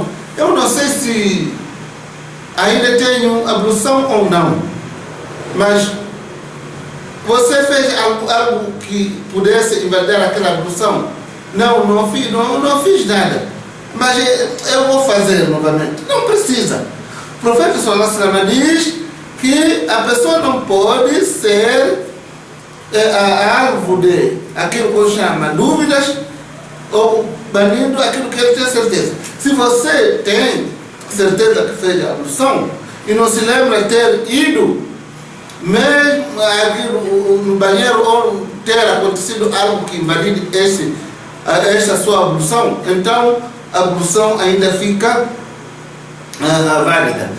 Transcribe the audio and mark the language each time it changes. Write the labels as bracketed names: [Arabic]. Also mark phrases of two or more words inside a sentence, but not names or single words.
[Portuguese] Eu não sei se ainda tenho ablução ou não, mas você fez algo que pudesse invalidar aquela ablução? Não fiz nada, mas eu vou fazer novamente. Não precisa. O profeta [Arabic] صلى الله عليه وسلم [Portuguese] diz que a pessoa não pode ser alvo de aquilo que chama dúvidas ou banindo aquilo que ele tem certeza. Se você tem certeza que fez a ablução e não se lembra ter ido mesmo no banheiro ou ter acontecido algo que invalide essa sua ablução, então a ablução ainda fica válida.